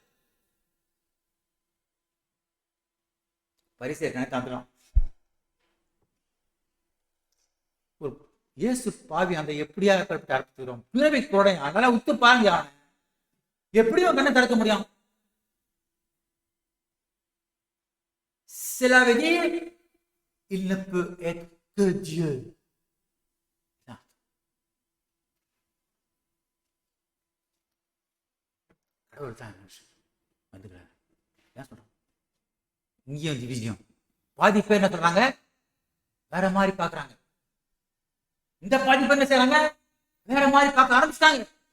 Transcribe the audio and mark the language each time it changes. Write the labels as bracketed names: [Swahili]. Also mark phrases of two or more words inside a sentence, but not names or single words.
[Tamil] பரிசேயர் இயேசு பாவி அந்த எப்படியா அற்புதம் பிறவை கொடை அதனால உத்து பாருங்க, எப்படியோ கண்ணை திறக்க முடியும். [French] Cela veut dire il ne peut être que Dieu. [Tamil] கடவுள் தான் வந்துக்கிறார். ஏன் சொல்றோம்? இங்கேயும் டிவிஷன். பாதி பேர் என்ன சொல்றாங்க, வேற மாதிரி பாக்குறாங்க. இந்த பாதி பேர் என்ன செய்யறாங்க, வேற மாதிரி பார்க்க ஆரம்பிச்சிட்டாங்க.